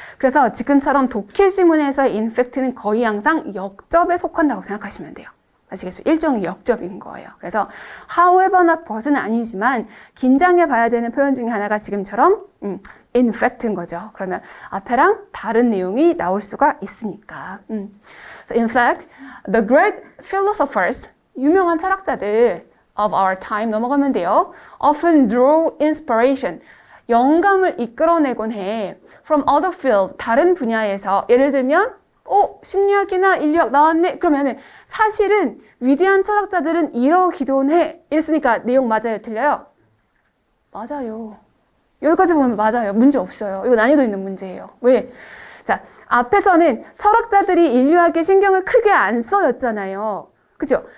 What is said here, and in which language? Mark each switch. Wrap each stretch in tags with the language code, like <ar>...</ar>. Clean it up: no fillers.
<ko>그래서 지금처럼 독해 지문에서의 in fact는 거의 항상 역접에 속한다고 생각하시면 돼요. 아시겠죠? 일종의 역접인 거예요. 그래서 however나 but은 아니지만 긴장해 봐야 되는 표현 중에 하나가 지금처럼 in fact인 거죠. 그러면 앞에랑 다른 내용이 나올 수가 있으니까.</ko> <en>So in fact, the great philosophers,</en> <ko>유명한 철학자들</ko> <en>of our time</en> <ko>넘어가면 돼요.</ko> <en>often draw inspiration,</en> <ko>영감을 이끌어내곤 해.</ko> <en>from other field,</en> <ko>다른 분야에서. 예를 들면 심리학이나 인류학 나왔네? 그러면은 사실은 위대한 철학자들은 이러기도 해. 이랬으니까 내용 맞아요? 틀려요? 맞아요. 여기까지 보면 맞아요. 문제 없어요. 이거 난이도 있는 문제예요. 왜? 자, 앞에서는 철학자들이 인류학에 신경을 크게 안 써였잖아요. 그죠?</ko>